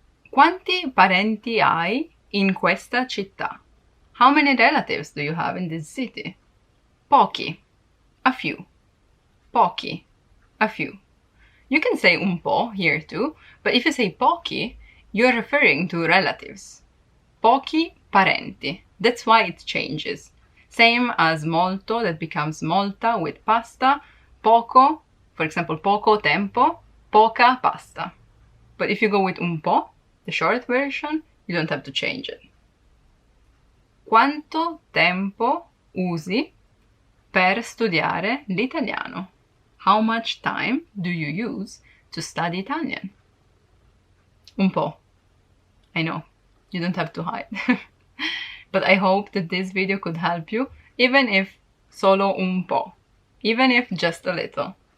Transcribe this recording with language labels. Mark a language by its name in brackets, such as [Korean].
[Italian] Quanti parenti hai in questa città? [English] How many relatives do you have in this city? Pochi. A few. Pochi. A few. You can say un po' here too, but if you say pochi, you're referring to relatives. [Italian] Pochi parenti. [English] That's why it changes. Same as molto, that becomes molta with pasta. [Italian] Poco, [English] for example, [Italian] poco tempo, poca pasta. [English] But if you go with un po', the short version, you don't have to change it. [Italian] Quanto tempo usi per studiare l'italiano? [English] How much time do you use to study Italian? Un po'. I know, you don't have to hide. But I hope that this video could help you, even if [Italian] solo un po', [English] even if just a little.